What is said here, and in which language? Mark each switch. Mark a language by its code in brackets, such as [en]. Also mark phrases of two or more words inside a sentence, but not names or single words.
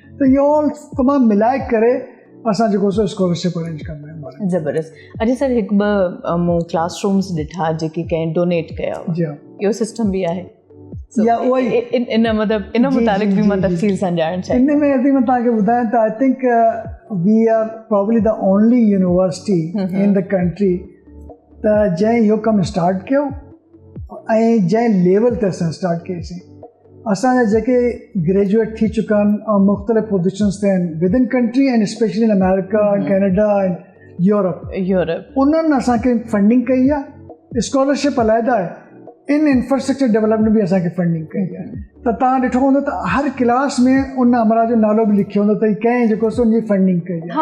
[sd] त इहो ऑल तमामु मिलाए करे असां जेको सो स्कॉलरशिप अरेंज कंदा आहियूं. ज़बरदस्त. अॼु सर हिकु ॿ मूं क्लासरूम्स ॾिठा जेके कंहिं डोनेट कया. जी इहो सिस्टम बि आहे या उहो ई इन मतिलबु इन मुतालिक़ बि मां तफ़सील सां ॼाणणु चाहियां. इन में यदि मां तव्हांखे ॿुधायां त [en] I think we are probably the only university in the country [sd] त जंहिं इहो कमु स्टार्ट कयो ऐं जंहिं लेवल ते असां स्टार्ट कयोसीं. असांजा जेके ग्रेजुएट थी चुका आहिनि ऐं मुख़्तलिफ़ पोज़ीशन्स ते आहिनि [en] within country and specially in America Canada and Europe [sd] उन्हनि असांखे फंडिंग कई आहे. स्कॉलरशिप अलहदा आहे. इन [en] infrastructure development [sd] बि असांखे फंडिंग कई आहे. त तव्हां ॾिठो हूंदो त हर क्लास में उन अमरा जो नालो बि लिखियो हूंदो त कंहिं जेको सो उनजी फंडिंग कई आहे.